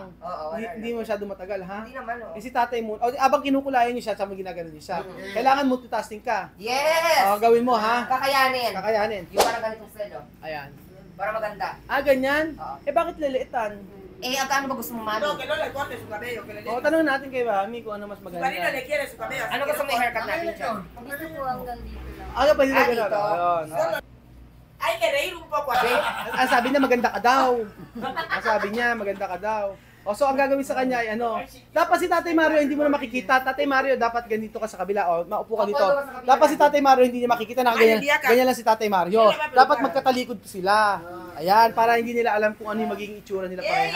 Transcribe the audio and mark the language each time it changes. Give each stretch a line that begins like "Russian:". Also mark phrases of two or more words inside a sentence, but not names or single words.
Filipino: Oo, Hindi masyado matagal, ha? Hindi naman oh. Eh si tatay mo, abang kinukulayan niyo siya, sama ginagano niyo siya. Kailangan multitasking ka. Yes! Gawin mo, ha? Kakayanin. Kakayanin. Yung parang ganitong style oh. Ayan. Para maganda. Ganyan? Oo. Eh bakit liliitan? Eh, ang ba gusto mong
Spanish: No, mano? que no le corte su cabello, que le
Filipino: O,
Spanish: deje.
Filipino: tanong natin kay Mami kung ano mas
Spanish: Su marido
Filipino: maganda.
Spanish: le quiere su cabello. así
Filipino: Ano
Spanish: que
Filipino: gusto
Spanish: no
Filipino: mo i-haircut natin dyan? Gusto ko hanggang dito lang. Pwede na dito. ganun. Ayun.
Spanish: corte. Hay que reír un poco así.
Filipino: Ang sabi niya maganda ka daw. Ang sabi niya maganda ka daw. O so ang gagawin sa kanya ay ano, dapat si Tatay Mario hindi mo na makikita. Tatay Mario dapat ganito ka sa kabila o maupo ka dito. Dapat si Tatay Mario hindi niya makikita na ganyan. Ganyan lang si Tatay Mario. Dapat magkatalikod sila. Ayan, para hindi nila alam kung ano yung magiging itsura nila pareha.